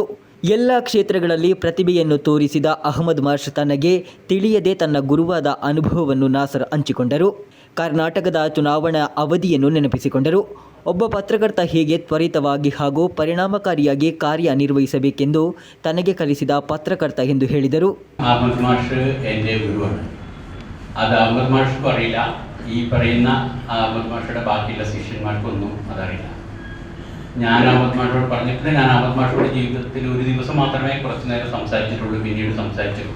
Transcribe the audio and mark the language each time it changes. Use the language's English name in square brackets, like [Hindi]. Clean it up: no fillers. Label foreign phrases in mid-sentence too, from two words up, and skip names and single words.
[Kannada] ಎಲ್ಲ ಕ್ಷೇತ್ರಗಳಲ್ಲಿ ಪ್ರತಿಭೆಯನ್ನು ತೋರಿಸಿದ ಅಹಮದ್ ಮಾಷ್ ತನಗೆ ತಿಳಿಯದೆ ತನ್ನ ಗುರುವಾದ ಅನುಭವವನ್ನು ನಾಸರ್ ಹಂಚಿಕೊಂಡರು. ಕರ್ನಾಟಕದ ಚುನಾವಣಾ ಅವಧಿಯನ್ನು ನೆನಪಿಸಿಕೊಂಡರು. ಒಬ್ಬ ಪತ್ರಕರ್ತ ಹೇಗೆ ತ್ವರಿತವಾಗಿ ಹಾಗೂ ಪರಿಣಾಮಕಾರಿಯಾಗಿ ಕಾರ್ಯನಿರ್ವಹಿಸಬೇಕೆಂದು ತನಗೆ ಕಲಿಸಿದ ಪತ್ರಕರ್ತ ಎಂದು ಹೇಳಿದರು. [Malayalam] അഹമ്മദ് മാഷ് എൻ്റെ ഗുരുവാണ്. അത് അഹമ്മദ് മാഷ്ക്കും അറിയില്ല, ഈ പറയുന്ന അഹമ്മദ് മാഷയുടെ ബാക്കിയുള്ള ശിഷ്യന്മാർക്കൊന്നും അതറിയില്ല. ഞാൻ അഹമ്മദ് മാഷോട് പറഞ്ഞിട്ട് ഞാൻ അഹമ്മദ് മാഷോട് ജീവിതത്തിൽ ഒരു ദിവസം മാത്രമേ കുറച്ച് നേരം സംസാരിച്ചിട്ടുള്ളൂ, പിന്നീട് സംസാരിച്ചിട്ടില്ല.